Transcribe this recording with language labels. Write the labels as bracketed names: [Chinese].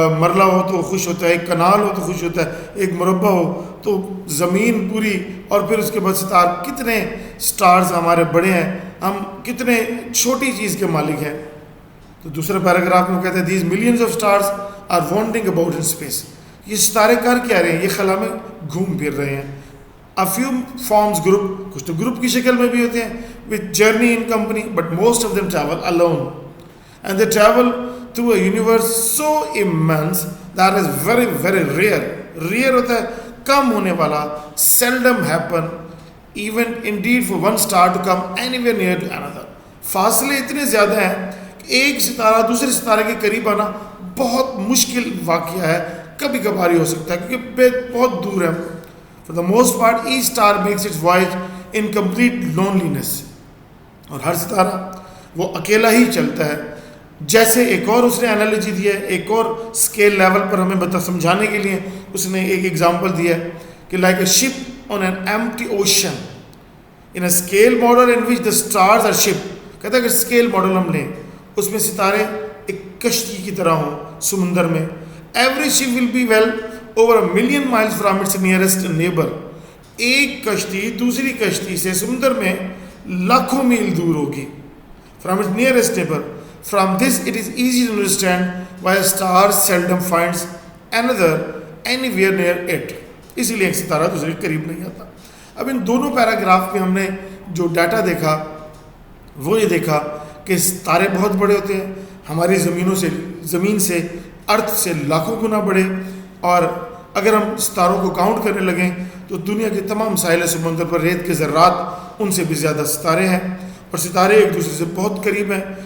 [Urdu] مرلہ ہو تو خوش ہوتا ہے، ایک کنال ہو تو خوش ہوتا ہے، ایک مربع ہو تو زمین پوری، اور پھر اس کے بعد ستارے. کتنے سٹارز ہمارے بڑے ہیں، ہم کتنے چھوٹی چیز کے مالک ہیں. تو دوسرے پیراگراف میں کہتے ہیں [English] These millions of stars are wandering about in space. [Urdu] یہ ستارے کر کیا رہے ہیں؟ یہ خلا میں گھوم پھر رہے ہیں. [English] A few forms group, [Urdu] کچھ تو گروپ کی شکل میں بھی ہوتے ہیں [English] with journey in company, but most of them travel alone, and they travel through a universe so immense that is very very rare [Urdu] ہوتا ہے کم ہونے والا, [English] seldom happen even indeed for one star to come anywhere near to another. [Urdu] فاصلے اتنے زیادہ ہیں کہ ایک ستارہ دوسرے ستارے کے قریب آنا بہت مشکل واقعہ ہے, کبھی کبھار ہی ہو سکتا ہے کیونکہ بہت دور ہے. [English] For the most part, each star makes its voyage in complete loneliness. [Urdu] اور ہر ستارہ وہ اکیلا ہی چلتا ہے. جیسے ایک اور اس نے انالوجی دی ہے, ایک اور اسکیل لیول پر ہمیں سمجھانے کے لیے اس نے ایک ایگزامپل دیا ہے کہ [English] like a ship on an empty ocean. In a scale model in which the stars are ship. [Urdu] کہتا ہے کہ اسکیل ماڈل ہم لیں, اس میں ستارے ایک کشتی کی طرح ہوں سمندر میں. [English] Every ship will be well over 1,000,000 miles from its nearest neighbor. [Urdu] ایک کشتی دوسری کشتی سے سمندر میں لاکھوں میل دور ہوگی. [English] From its nearest neighbor. From this it is easy to understand why a star seldom finds another anywhere near it. [Urdu] اسی لیے ایک ستارہ دوسرے کے قریب نہیں آتا. اب ان دونوں پیراگراف میں ہم نے جو ڈیٹا دیکھا وہ یہ دیکھا کہ ستارے بہت بڑے ہوتے ہیں, ہماری زمین سے ارتھ سے لاکھوں گنا بڑے, اور اگر ہم ستاروں کو کاؤنٹ کرنے لگیں تو دنیا کے تمام ساحل سمندر پر ریت کے ذرات ان سے بھی زیادہ ستارے ہیں, اور ستارے ایک دوسرے سے بہت قریب ہیں.